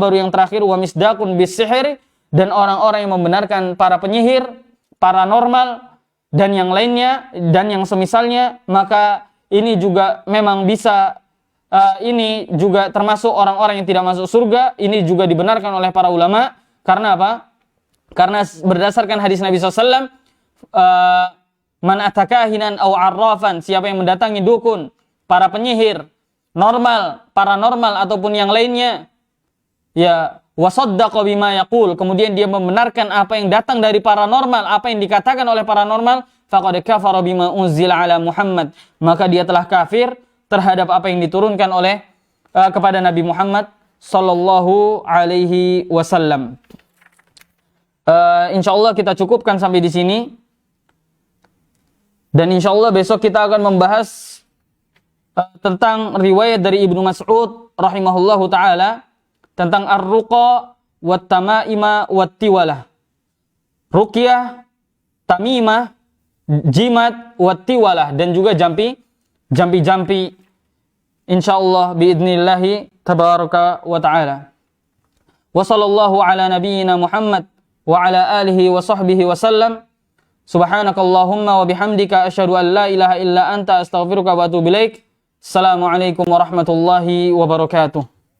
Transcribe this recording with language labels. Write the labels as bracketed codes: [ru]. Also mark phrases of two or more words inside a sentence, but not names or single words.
[id] Baru yang terakhir, [ar] ومصدق بالسحر, [id] dan orang-orang yang membenarkan para penyihir, paranormal, dan yang lainnya, dan yang semisalnya, maka ini juga memang bisa ini juga termasuk orang-orang yang tidak masuk surga. Ini juga dibenarkan oleh para ulama. Karena apa? Karena berdasarkan hadis Nabi SAW, [ar] من أتى كاهنا أو عرافا, [id] siapa yang mendatangi dukun, para penyihir, paranormal ataupun yang lainnya, ya, [ar] وصدق بما يقول, [id] kemudian dia membenarkan apa yang datang dari paranormal, apa yang dikatakan oleh paranormal, [ar] فقد كفر بما أنزل على محمد, [id] maka dia telah kafir terhadap apa yang diturunkan oleh kepada Nabi Muhammad [ar] صلى الله عليه وسلم. [id] Insyaallah kita cukupkan sampai di sini. Dan insyaallah besok kita akan membahas tentang riwayat dari Ibnu Mas'ud [ar] رحمه الله تعالى [id] tentang [ar] الرقى والتمائم والتولة. [id] Ruqyah, tamimah, jimat, [ar] والتولة, [id] dan juga jampi [ar] إن شاء الله بإذن الله تبارك وتعالى. وصلى الله على نبينا محمد وعلى آله وصحبه وسلم. سبحانك اللهم وبحمدك أشهد أن لا إله إلا أنت أستغفرك وأتوب إليك. السلام عليكم ورحمة الله وبركاته.